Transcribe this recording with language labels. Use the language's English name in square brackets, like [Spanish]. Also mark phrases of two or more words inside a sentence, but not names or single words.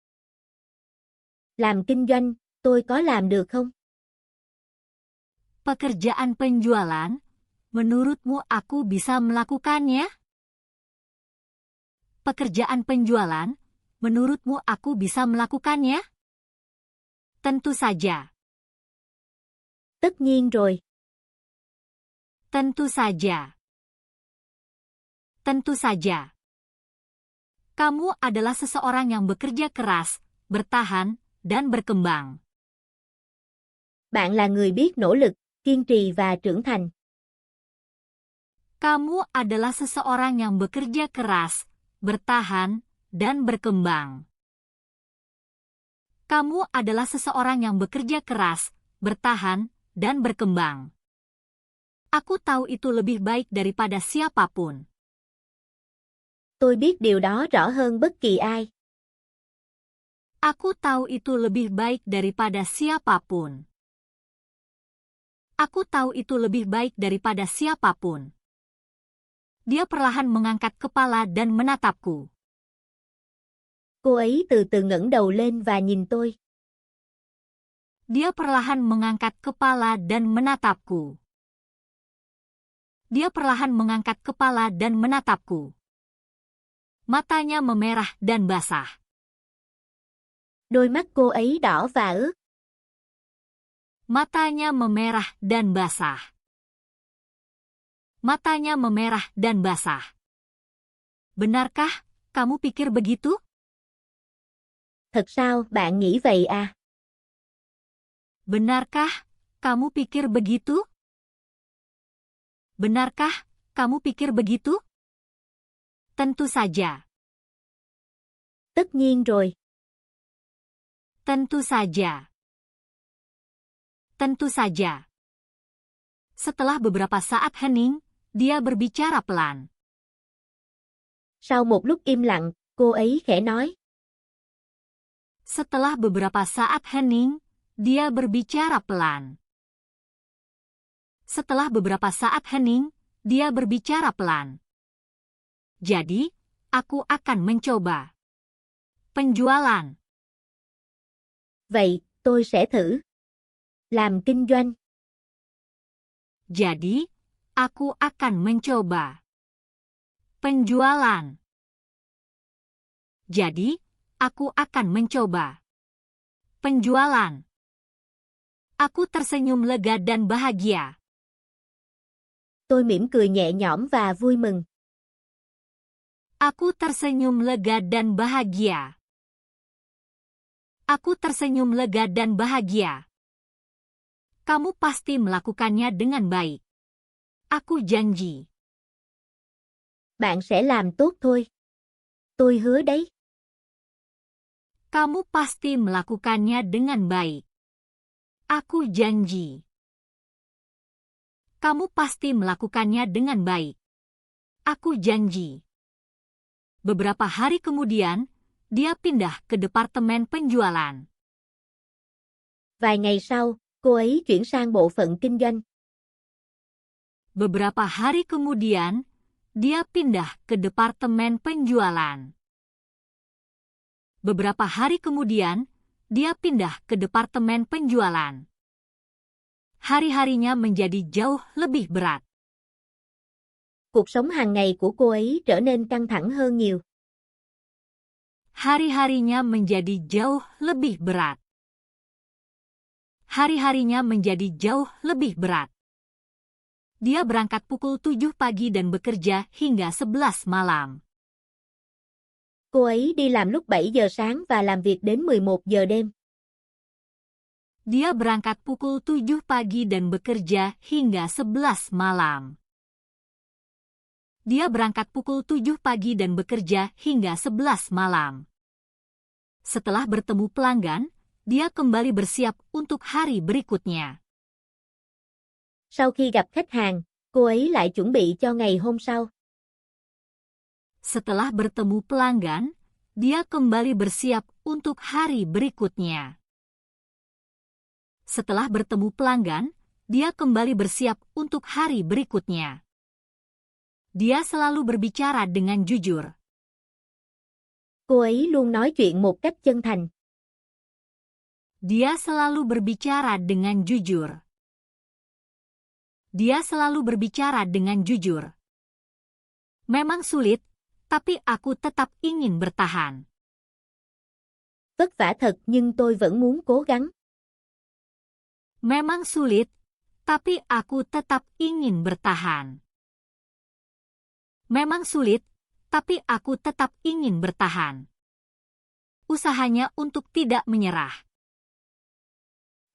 [Vietnamese] Làm kinh doanh, tôi có làm được không? [Indonesian] Pekerjaan penjualan, menurutmu aku bisa melakukannya? Pekerjaan penjualan, menurutmu aku bisa melakukannya? Tentu saja. [Vietnamese] Tất nhiên rồi. [Indonesian] Tentu saja. Tentu saja. Kamu adalah seseorang yang bekerja keras, bertahan, dan berkembang. [Vietnamese] Bạn là người biết nỗ lực, kiên trì và trưởng thành. [Indonesian] Kamu adalah seseorang yang bekerja keras, bertahan, dan berkembang. Kamu adalah seseorang yang bekerja keras, bertahan, dan berkembang. Aku tahu itu lebih baik daripada siapapun. [Vietnamese] Tôi biết điều đó rõ hơn bất kỳ ai. [Indonesian] Aku tahu itu lebih baik daripada siapapun. Aku tahu itu lebih baik daripada siapapun. Dia perlahan mengangkat kepala dan menatapku. [Vietnamese] Cô ấy từ từ ngẩng đầu lên và nhìn tôi. [Indonesian] Dia perlahan mengangkat kepala dan menatapku. Dia perlahan mengangkat kepala dan menatapku. Matanya memerah dan basah. [Vietnamese] Đôi mắt cô ấy đỏ và ướt. [Indonesian] Matanya memerah dan basah. Matanya memerah dan basah. Benarkah kamu pikir begitu? [Vietnamese] Thật sao bạn nghĩ vậy à? [Indonesian] Benarkah kamu pikir begitu? Benarkah kamu pikir begitu? Tentu saja. [Vietnamese] Tất nhiên rồi. [Indonesian] Tentu saja. Tentu saja. Setelah beberapa saat hening, dia berbicara pelan. [Vietnamese] Sau một lúc im lặng, cô ấy khẽ nói. [Indonesian] Setelah beberapa saat hening, dia berbicara pelan. Setelah beberapa saat hening, dia berbicara pelan. Jadi, aku akan mencoba. Penjualan. [Vietnamese] Vậy, tôi sẽ thử. Làm kinh doanh. [Indonesian] Jadi, aku akan mencoba. Penjualan. Jadi, aku akan mencoba. Penjualan. Aku tersenyum lega dan bahagia. [Vietnamese] Tôi mỉm cười nhẹ nhõm và vui mừng. [Indonesian] Aku tersenyum lega dan bahagia. Aku tersenyum lega dan bahagia. Kamu pasti melakukannya dengan baik. Aku janji. [Vietnamese] Bạn sẽ làm tốt thôi. Tôi hứa đấy. [Indonesian] Kamu pasti melakukannya dengan baik. Aku janji. Kamu pasti melakukannya dengan baik. Aku janji. Beberapa hari kemudian, dia pindah ke departemen penjualan. [Vietnamese] Vài ngày sau, cô ấy chuyển sang bộ phận kinh doanh. [Indonesian] Beberapa hari kemudian, dia pindah ke departemen penjualan. Beberapa hari kemudian, dia pindah ke departemen penjualan. Hari-harinya menjadi jauh lebih berat. [Vietnamese] Cuộc sống hàng ngày của cô ấy trở nên căng thẳng hơn nhiều. [Indonesian] Hari-harinya menjadi jauh lebih berat. Hari-harinya menjadi jauh lebih berat. Dia berangkat pukul 7 pagi dan bekerja hingga 11 malam. [Vietnamese] Cô ấy đi làm lúc 7 giờ sáng và làm việc đến 11 giờ đêm. [Indonesian] Dia berangkat pukul 7 pagi dan bekerja hingga 11 malam. Dia berangkat pukul 7 pagi dan bekerja hingga 11 malam. Setelah bertemu pelanggan, dia kembali bersiap untuk hari berikutnya. [Vietnamese] Sau khi gặp khách hàng, cô ấy lại chuẩn bị cho ngày hôm sau. [Indonesian] Setelah bertemu pelanggan, dia kembali bersiap untuk hari berikutnya. Setelah bertemu pelanggan, dia kembali bersiap untuk hari berikutnya. Dia selalu berbicara dengan jujur. [Vietnamese] Cô ấy luôn nói chuyện một cách chân thành. [Indonesian] Dia selalu berbicara dengan jujur. Dia selalu berbicara dengan jujur. Memang sulit, tapi aku tetap ingin bertahan. [Vietnamese] Vất vả thật nhưng tôi vẫn muốn cố gắng. [Indonesian] Memang sulit, tapi aku tetap ingin bertahan. Memang sulit, tapi aku tetap ingin bertahan. Usahanya untuk tidak menyerah.